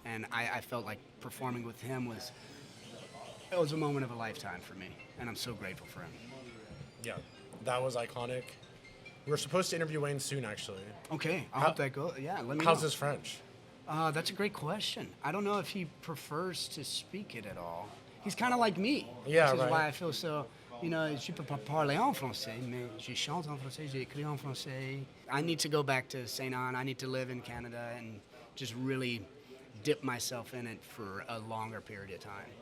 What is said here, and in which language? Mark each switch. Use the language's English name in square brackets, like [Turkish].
[English] And I felt like performing with him was a moment of a lifetime for me, and I'm so grateful for him. Yeah, that was iconic. We're supposed to interview Wayne soon, actually. Okay, I hope that goes. Yeah, let me know. How's his French? That's a great question. I don't know if he prefers to speak it at all. He's kind of like me. Yeah, which is right. why I feel so, you know, [French] je peux pas parler en français, mais je chante en français, j'écris en français. [English] I need to go back to St. Anne. I need to live in Canada and just really dip myself in it for a longer period of time.